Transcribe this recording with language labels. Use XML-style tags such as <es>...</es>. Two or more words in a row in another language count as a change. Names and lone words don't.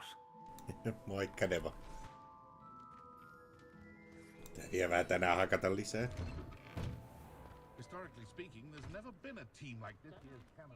<fi>Moikka Neva. Tää vie vähän tänään hakata lisää.</fi> <en>Historically speaking, there's never been a team like this year's canon.</en>